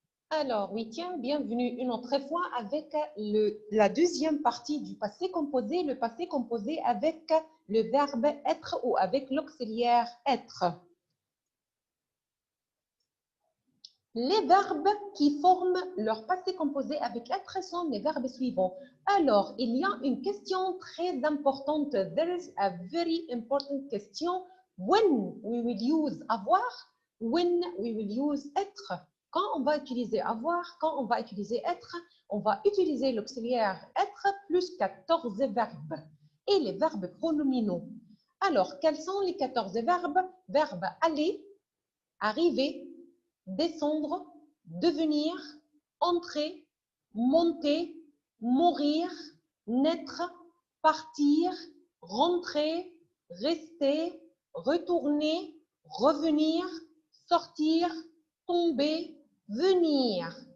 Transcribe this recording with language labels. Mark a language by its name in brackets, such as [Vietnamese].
[French] Alors, oui, tiens, bienvenue une autre fois avec la deuxième partie du passé composé, le passé composé avec le verbe être ou avec l'auxiliaire être. Les verbes qui forment leur passé composé avec être sont les verbes suivants. Alors, il y a une question très importante. [English] There is a very important question. When we will use avoir, when we will use être. [French] Quand on va utiliser avoir, quand on va utiliser être, on va utiliser l'auxiliaire être plus 14 verbes et les verbes pronominaux. Alors, quels sont les 14 verbes? Verbe aller, arriver, descendre, devenir, entrer, monter, mourir, naître, partir, rentrer, rester, retourner, revenir, sortir, tomber, venir.